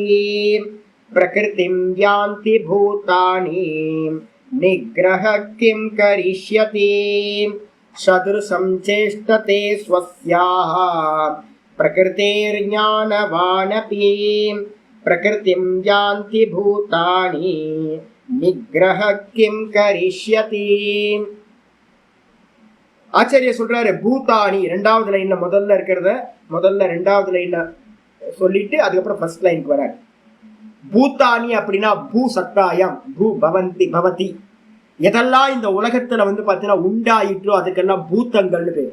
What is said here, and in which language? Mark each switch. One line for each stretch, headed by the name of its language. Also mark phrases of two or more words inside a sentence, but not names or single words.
Sanskrit: प्रकृतिं यान्ति भूतानि निग्रह किं करिष्यति. सदृशं चेष्टते स्वस्याः प्रकृतेर्ज्ञानवानपि. प्रकृतिं यान्ति भूतानि निग्रह किं करिष्यति.
Tamil: ஆச்சாரிய சொல்றாரு பூதானி. 2வது லைன்ல முதல்ல இருக்கிறத முதல்ல 2வது லைன்ல சொல்லிட்டு அதுக்கப்புறம்
English: first lineக்கு
Tamil: வர. பூதானி அப்படின்னா
Sanskrit: भू सत्तायाम्, भू भवन्ति भवति.
Tamil: எதெல்லாம் இந்த உலகத்துல பாத்தீங்கன்னா உண்டாயிற்றோ அதுக்கெல்லாம் பூத்தங்கள்னு பேர்.